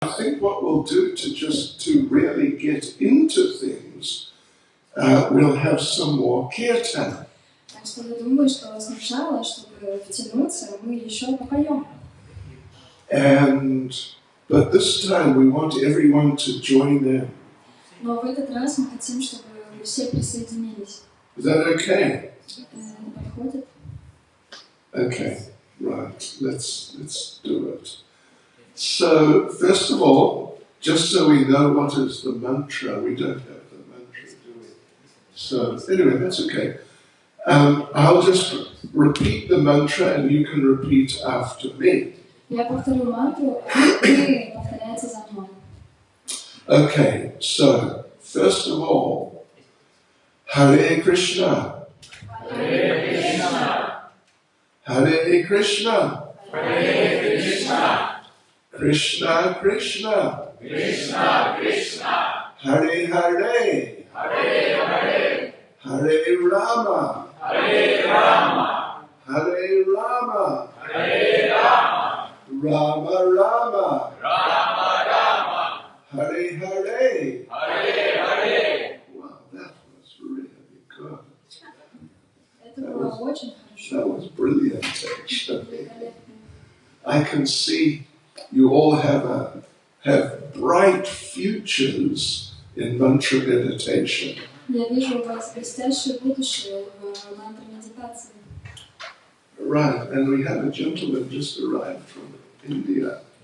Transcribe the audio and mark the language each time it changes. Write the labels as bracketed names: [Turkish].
[English] think what we'll do to really get into things, we'll have some more kirtan. [Russian] Так что я думаю, что сначала, чтобы втянуться, мы еще попоем. [English] But this time we want everyone to join in. [Russian] Но в этот раз мы хотим, чтобы все присоединились. [English] Is that okay? [Russian] Подходит? [English] Okay, right. Let's do it. So first of all, just so we know what is the mantra, we don't have the mantra, do we? So anyway, that's okay. I'll just repeat the mantra and you can repeat after me. [Russian] Я повторю мантру, а вы повторяете за мной. [English] Okay, so first of all, Hare Krishna. [Sanskrit] Hare Krishna. Hare Krishna. Hare Krishna. Krishna Krishna. Krishna Krishna. Hare Hare. Hare Hare. Hare Rama. Hare Rama. Hare Rama. Hare Rama. Rama Rama. Rama Rama. Hare Hare. Hare Hare. [English] Wow, that was really good. [Russian] Это было очень хорошо. [English] That was brilliant, actually. I can see you all have bright futures in mantra meditation. [Russian] Я вижу у вас блестящее будущее в мантре-медитации. [English] Right, and we have a gentleman just arrived from India.